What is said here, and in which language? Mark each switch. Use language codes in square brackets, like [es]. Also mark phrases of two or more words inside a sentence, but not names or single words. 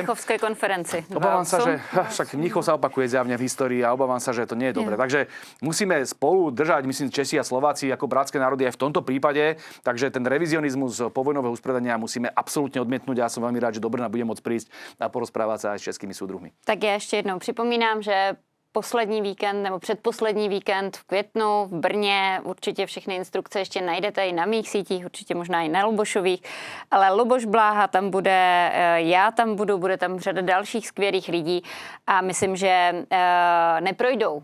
[sk] Na Mnichovskej konferenci. Obávam sa, že však Mnichov sa opakuje zjavne v histórii a obávam sa, že to nie je dobre. Takže musíme spolu držať, myslím, Česi a Slováci ako bratské národy aj v tomto prípade. Takže ten revizionizmus povojnového usporiadania musíme absolútne odmietnúť. Ja som veľmi rád, že do Brna bude môcť prísť a porozprávať sa aj s českými súdruhmi. [cs] Tak já ještě jednou připomínám, že poslední víkend nebo předposlední víkend v květnu v Brně. Určitě všechny instrukce ještě najdete i na mých sítích, určitě možná i na Lubošových. Ale Luboš Bláha tam bude, já tam budu, bude tam řada dalších skvělých lidí a myslím, že neprojdou.